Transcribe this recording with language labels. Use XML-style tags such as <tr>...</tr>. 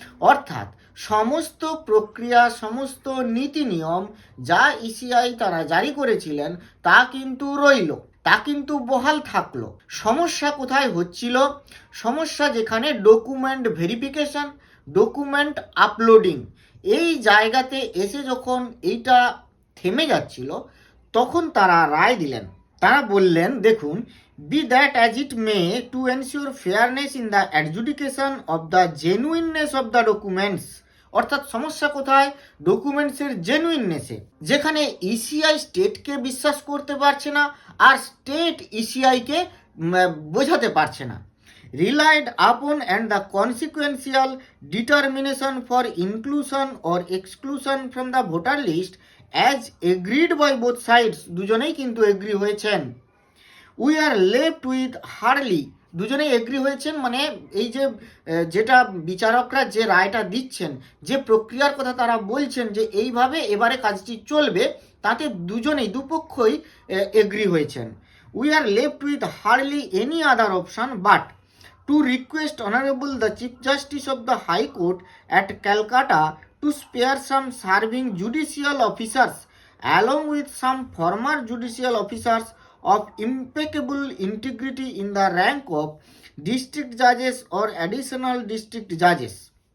<bn>অর্থাৎ সমস্ত প্রক্রিয়া, সমস্ত নীতি নিয়ম যা ইসিআই তারা জারি করেছিলেন তা কিন্তু রইল, তা কিন্তু বহাল থাকলো। সমস্যা কোথায় হচ্ছিল? সমস্যা যেখানে ডকুমেন্ট ভেরিফিকেশন, ডকুমেন্ট আপলোডিং, এই জায়গাতে এসে যখন এইটা থেমে যাচ্ছিল, তখন তারা রায় দিলেন। তারা বললেন দেখুন,</bn> <en>be that as it may, to ensure fairness in the adjudication of the genuineness of the documents,</en> <bn>অর্থাৎ সমস্যা কোথায়? ডকুমেন্টসের জেনুইননেসে, যেখানে ইসিআই স্টেটকে বিশ্বাস করতে পারছে না আর স্টেট ইসিআইকে বোঝাতে পারছে না।</bn> <en>relied upon and the consequential determination for inclusion or exclusion from the voter list as agreed by both sides,</en> <bn>দুজনেই কিন্তু এগ্রি হয়েছেন।</bn> <en>we are left with hardly,</en> <bn>দুজনেই এগ্রি হয়েছেন, মানে এই যে যেটা বিচারকরা যে রায়টা দিচ্ছেন, যে প্রক্রিয়ার কথা তারা বলছেন যে এইভাবে এবারে কাজটি চলবে, তাতে দুজনেই দুপক্ষই এগ্রি হয়েছেন।</bn> <en>we are left with hardly any other option but to request Honorable the Chief Justice of the High Court at Calcutta to spare some serving judicial officers along with some former judicial officers of impeccable integrity in the rank of district judges or additional district judges,</en>